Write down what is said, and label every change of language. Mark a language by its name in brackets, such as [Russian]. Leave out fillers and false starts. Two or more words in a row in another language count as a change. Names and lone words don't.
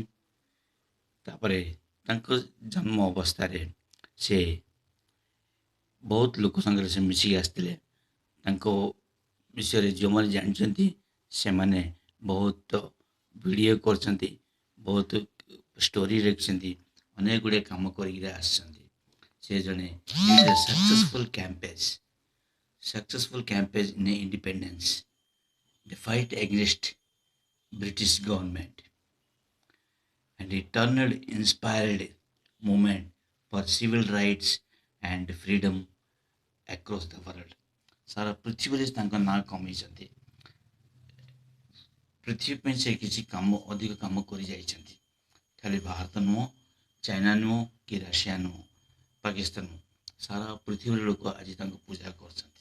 [Odia] ତାପରେ ତାଙ୍କ ଜନ୍ମ ଅବସ୍ଥାରେ ସେ ବହୁତ ଲୋକ ସାଙ୍ଗରେ ସେ ମିଶିକି ଆସିଥିଲେ। ତାଙ୍କ ବିଷୟରେ ଯେଉଁମାନେ ଜାଣିଛନ୍ତି ସେମାନେ ବହୁତ ଭିଡ଼ିଓ କରିଛନ୍ତି, ବହୁତ ଷ୍ଟୋରି ଲେଖିଛନ୍ତି, ଅନେକ ଗୁଡ଼ିଏ କାମ କରିକିରି ଆସିଛନ୍ତି। ସେ ଜଣେ [English] successful campaign in independence, the fight against British government, and he turned inspired movement for civil rights and freedom across the world. [Odia] ସାରା ପୃଥିବୀରେ ତାଙ୍କ ନାଁ କମେଇଛନ୍ତି। ପୃଥିବୀ ପାଇଁ ସେ କିଛି ଅଧିକ କାମ କରି ଯାଇଛନ୍ତି। ଖାଲି ଭାରତ ନୁହଁ, ଚାଇନା ନୁହଁ, କି ରାସିଆ ନୁହଁ, ପାକିସ୍ତାନ ନୁହଁ, ସାରା ପୃଥିବୀର ଲୋକ ଆଜି ତାଙ୍କୁ ପୂଜା କରୁଛନ୍ତି।